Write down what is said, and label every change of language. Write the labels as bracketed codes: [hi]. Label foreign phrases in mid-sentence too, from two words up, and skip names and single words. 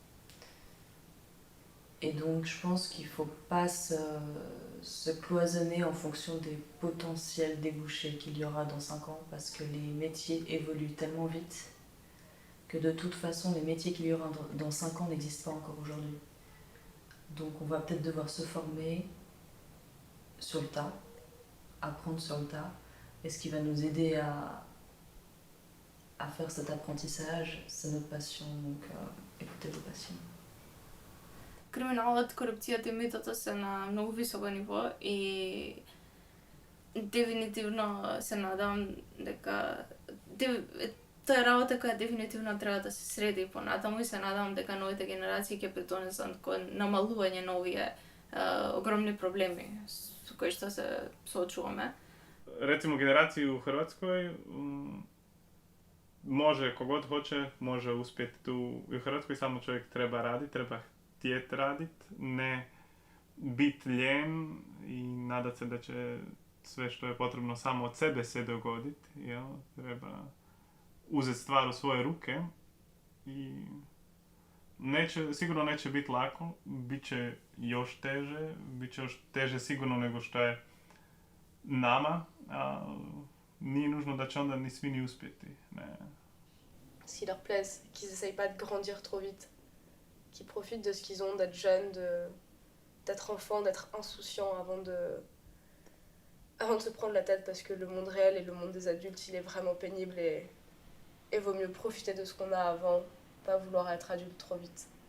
[fr] Et donc je pense qu'il ne faut pas se cloisonner en fonction des potentiels débouchés qu'il y aura dans 5 ans, parce que les métiers évoluent tellement vite que de toute façon les métiers qu'il y aura dans 5 ans n'existent pas encore aujourd'hui. Donc on va peut-être devoir se former sur le tas, apprendre sur le tas, et ce qui va nous aider à faire cet apprentissage, c'est notre passion, donc écoutez vos passions. [bg] Криминалът, корупцията и митата са на много високо ниво [mk] и дефинитивно се надам дека таа работа која дефинитивно треба да се среди понатаму и се надам дека новите генерации ќе придонесат кон намалување на овие огромни проблеми со кои што се соочуваме. [hr] Recimo generaciji u Hrvatskoj može, kogod hoće, može uspjeti tu u Hrvatskoj, samo čovjek treba raditi, treba htjeti raditi, ne biti lijen i nadat se da će sve što je potrebno samo od sebe se dogoditi. Jel? Treba uzeti stvar u svoje ruke i sigurno neće biti lako, bit će još teže sigurno nego što je nama, a nije nužno da će onda ni svi ni uspjeti. Ne. [fr] Ce qui leur plaise, qu'ils n'essayent pas de grandir trop vite, qu'ils profitent de ce qu'ils ont, d'être jeunes, d'être enfants, d'être insouciants avant de se prendre la tête, parce que le monde réel et le monde des adultes, il est vraiment pénible et vaut mieux profiter de ce qu'on a avant, pas vouloir être adulte trop vite.